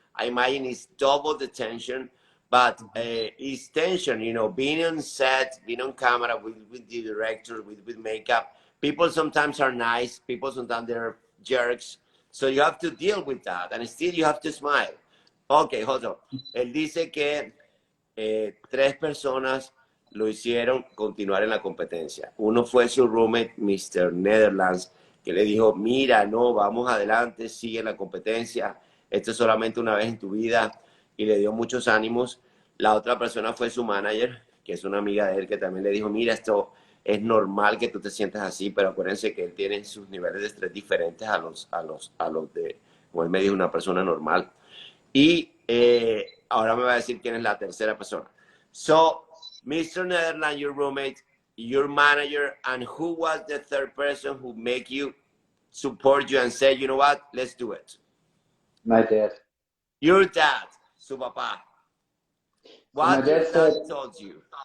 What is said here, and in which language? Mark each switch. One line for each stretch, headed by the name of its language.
English: I imagine it's double the tension, but it's tension, you know, being on set, being on camera with the director, with makeup. People sometimes are nice. People sometimes they're jerks. So you have to deal with that, and still you have to smile. Okay, hold on.
Spanish: Él dice que tres personas lo hicieron continuar en la competencia. Uno fue su roommate, Mr. Netherlands, que le dijo, mira, no, vamos adelante, sigue la competencia, esto es solamente una vez en tu vida, y le dio muchos ánimos. La otra persona fue su manager, que es una amiga de él, que también le dijo, mira, esto es normal que tú te sientas así, pero acuérdense que él tiene sus niveles de estrés diferentes a los de, como él me dijo, una persona normal. Y ahora me va a decir quién es la tercera persona.
English: So, Mr. Netherlands, your roommate, your manager, and who was the third person who make you support you and say, you know what, let's do it? My dad. Your dad,
Spanish: su papá.
English: What your dad told you?